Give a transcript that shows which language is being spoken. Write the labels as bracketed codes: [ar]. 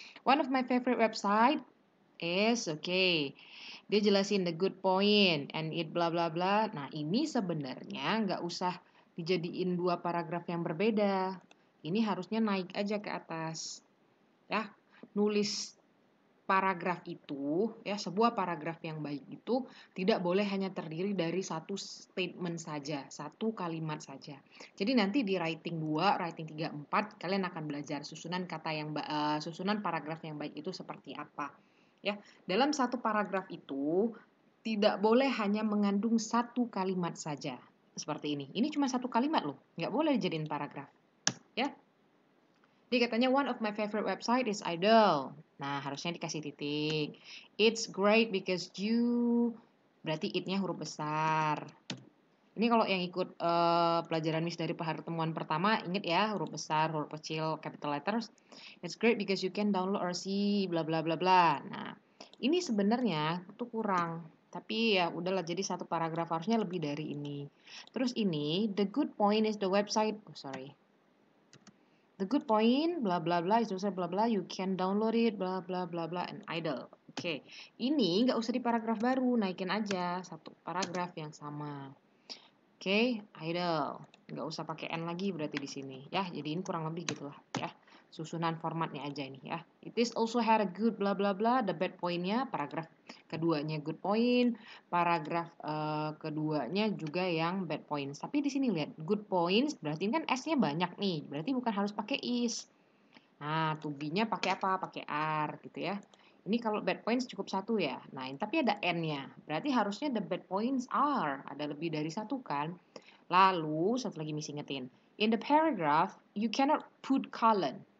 [en] One of my favorite website is okay. [id] Dia jelasin [en] the good point and it [id] bla bla bla. Nah ini sebenarnya nggak usah dijadiin 2 paragraf yang berbeda. Ini harusnya naik aja ke atas. Ya, nulis paragraf itu, ya sebuah paragraf yang baik itu tidak boleh hanya terdiri dari satu statement saja, satu kalimat saja. Jadi nanti di writing 2, writing 3, 4 kalian akan belajar susunan kata yang susunan paragraf yang baik itu seperti apa. Ya, dalam satu paragraf itu tidak boleh hanya mengandung satu kalimat saja. Seperti ini. Ini cuma satu kalimat loh, nggak boleh dijadiin paragraf. Ya. Jadi katanya [en] one of my favorite website is Idol. [id] Nah, harusnya dikasih titik. [en] It's great because you, [id] berarti it-nya huruf besar. Ini kalau yang ikut pelajaran Miss dari pertemuan pertama, ingat ya, huruf besar, huruf kecil, capital letters. [en] It's great because you can download or see bla bla bla bla. [id] Nah, ini sebenarnya itu kurang. Tapi ya udahlah, jadi satu paragraf harusnya lebih dari ini. Terus ini, [en] the good point is the website. Oh, sorry. The good point, bla bla bla, is also bla bla, you can download it, bla bla bla bla, and idle. [id] Oke, ini nggak usah di paragraf baru, naikin aja satu paragraf yang sama. Oke, idle, nggak usah pakai n lagi berarti di sini, ya. Jadi ini kurang lebih gitulah, ya. Susunan formatnya aja ini, ya. [en] It is also had a good [id] bla bla bla, the bad pointnya paragraf keduanya good point, paragraf keduanya juga yang bad points. Tapi di sini lihat good points berarti kan s-nya banyak nih, berarti bukan harus pakai is. Nah, to be-nya pakai apa? Pakai are gitu ya. Ini kalau bad points cukup satu ya. Nah, tapi ada n-nya. Berarti harusnya [en] the bad points are [id] ada lebih dari satu kan. Lalu satu lagi mesti ingetin. [en] In the paragraph, you cannot put colon.